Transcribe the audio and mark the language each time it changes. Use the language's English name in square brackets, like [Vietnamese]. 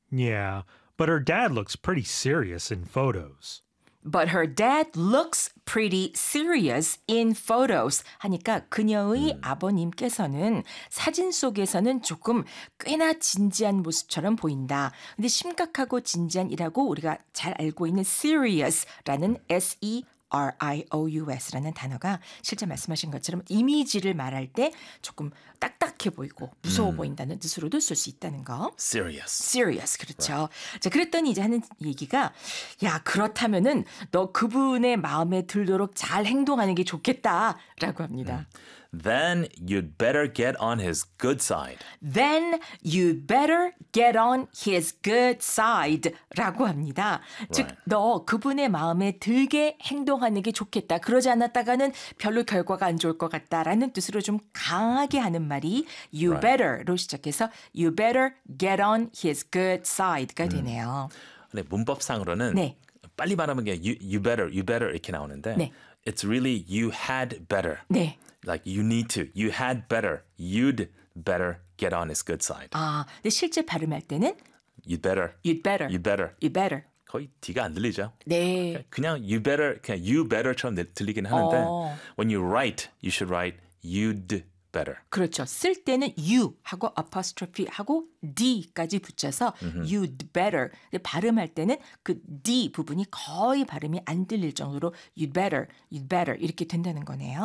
[English] Yeah, but her dad looks pretty serious in photos. But her dad looks pretty serious in photos. [Korean] 하니까 그녀의 아버님께서는 사진 속에서는 조금 꽤나 진지한 모습처럼 보인다. 근데 심각하고 진지한이라고 우리가 잘 알고 있는 serious라는 S-E-R-I-O-U-S라는 단어가 실제 말씀하신 것처럼 이미지를 말할 때 조금 딱딱해 보이고 무서워 보인다는 뜻으로도 쓸 수 있다는 거. [English] Serious. Serious, [Korean] 그렇죠. [English] Right. [Korean] 자, 그랬더니 이제 하는 얘기가 야, 그렇다면은 너 그분의 마음에 들도록 잘 행동하는 게 좋겠다라고 합니다. [English] Then you'd better get on his good side. Then you'd better get on his good side [Korean] 라고 합니다. [English] Right. [Korean] 즉, 너 그분의 마음에 들게 행동하는 게 좋겠다. 그러지 않았다가는 별로 결과가 안 좋을 것 같다라는 뜻으로 좀 강하게 하는 말이 [English] you better [Korean] 로 시작해서 [English] you better get on his good side [Korean] 가 되네요. 근데 문법상으로는 빨리 말하면 그냥 [English] you better [Korean] 이렇게 나오는데 [English] it's really you had better. [Korean] 네. [English] Like you need to. You had better. You'd better get on his good side. [Korean] 아, 근데 실제 발음할 때는 [English] you'd better. You'd better. You'd better. You'd better. [Korean] 거의 D가 안 들리죠? 네. 그냥 [English] you better 그냥 you better [Korean] 처럼 들리긴 하는데 [English] when you write, you should write you'd better. [Korean] 그렇죠. 쓸 때는 you 하고 apostrophe 하고 d까지 붙여서 [English] you'd better. [Korean] 근데 발음할 때는 그 d 부분이 거의 발음이 안 들릴 정도로 [English] you'd better, you'd better [Korean] 이렇게 된다는 거네요.